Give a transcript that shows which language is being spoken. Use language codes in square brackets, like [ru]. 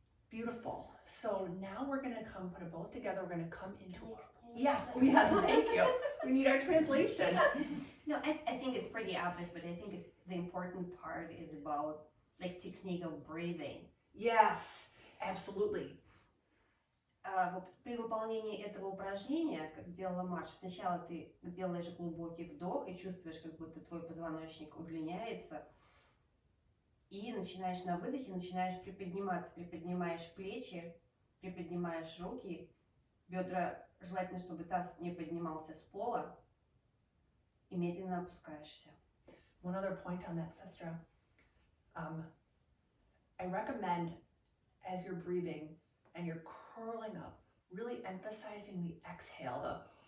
[en] Beautiful. So now we're going to put it both together. We're going to come into Yes, thank you. We need our translation. No, I think it's pretty obvious, but I think it's the important part is about like technique of breathing. Yes, absolutely. [ru] При выполнении этого упражнения, как делала Марш, сначала ты делаешь глубокий вдох и чувствуешь, как будто твой позвоночник удлиняется, и начинаешь на выдохе, начинаешь приподниматься, приподнимаешь плечи, приподнимаешь руки, бедра, желательно, чтобы таз не поднимался с пола, и медленно опускаешься. [en] One other point on that, Sestra. I recommend as you're breathing and you're curling up, really emphasizing the exhale.